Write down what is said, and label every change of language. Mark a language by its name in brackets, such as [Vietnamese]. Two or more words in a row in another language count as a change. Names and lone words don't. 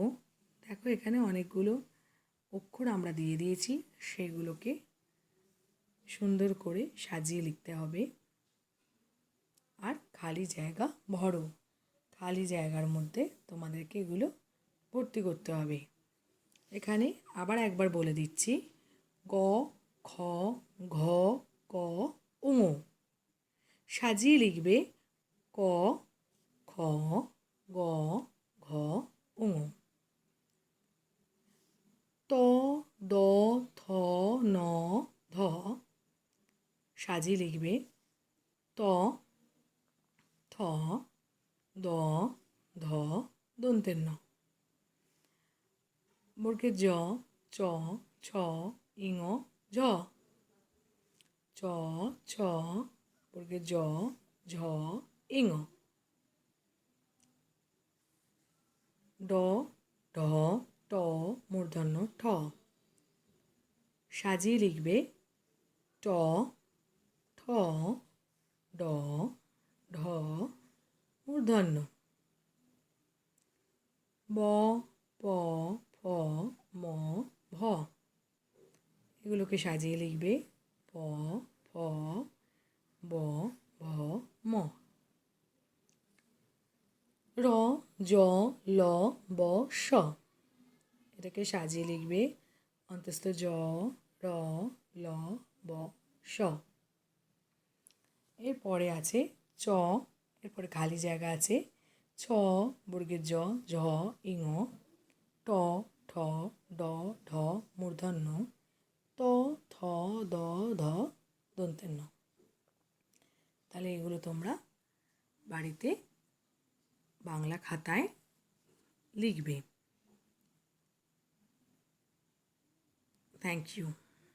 [Bangla] দেখো এখানে অনেকগুলো অক্ষর আমরা দিয়ে দিয়েছি, সেগুলোকে সুন্দর করে সাজিয়ে লিখতে হবে। আর খালি জায়গা ভরো, খালি জায়গার মধ্যে তোমাদেরকে এগুলো ভর্তি করতে হবে। এখানে আবার একবার বলে দিচ্ছি, গ খ ঘ ক ঙ, সাজিয়ে লিখবে ক খ গ ঘ ঙ, ত দ থ ন ধ, সাজিয়ে লিখবে ত থ দ ধ দন্তের ন, বর্গের জ চ ছ ইঙ ঝ, চ ছ বর্গের জ ঝ ইঙ, ড ঢ ট মূর্ধন্য ঠ, সাজিয়ে লিখবে ট ঠ ড ঢ মূর্ধন্য, ব প ফ ম ভ, এগুলোকে সাজিয়ে লিখবে প ফ ব ভ ম, র জ ল ব শ, এটাকে সাজিয়ে লিখবে অন্তস্থ জ র ল ব শ। এরপরে আছে চ, এরপরে খালি জায়গা আছে ছ বর্গের জ ঝ ইঙ, ট ঠ ড ঢ মূর্ধন্য, ত থ দ ধ দন্তের ন। তাহলে এগুলো তোমরা বাড়িতে বাংলা খাতায় লিখবে। [English] thank you.